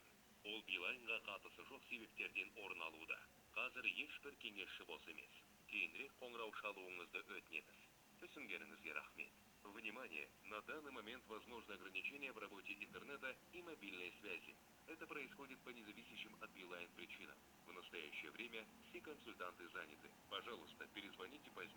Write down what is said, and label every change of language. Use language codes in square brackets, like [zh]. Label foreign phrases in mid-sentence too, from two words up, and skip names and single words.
[kk] Ол Билайнға қатысы жоқ себептерден орын алуда. Қазір ешбір кеңесші бос емес. Кейінірек қоңырау шалуыңызды өтінеміз. Түсінгеніңізге рахмет. [ru] Внимание! На данный момент возможно ограничение в работе интернета и мобильной связи. Это происходит по независящим от Билайн причинам. В настоящее время все консультанты заняты. Пожалуйста, перезвоните